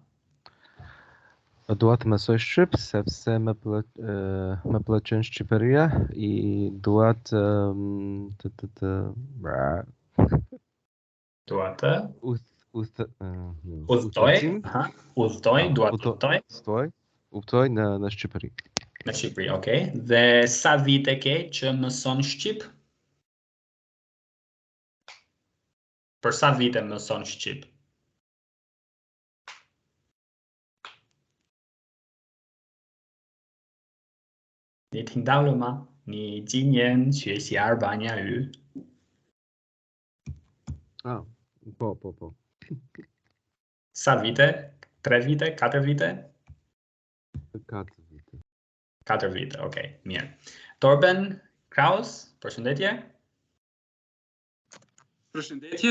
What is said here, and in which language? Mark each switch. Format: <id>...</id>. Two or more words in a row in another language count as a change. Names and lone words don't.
<sq>Dua të mësoj shqip sepse më pëlqen Shqipëria i dua të udhtoj në Shqipëri. Në Shqipëri, okay. Dhe sa vite ke që mëson shqip? Për sa vite mëson shqip?</sq> <zh>Ni听到了吗？你今年学习阿尔巴尼亚语？</zh> <sq>Po. Sa vite? 3 vite? 4 vite? 4 vite. 4 vite, okay, mirë. Torben Kraus, përshëndetje. Përshëndetje.</sq>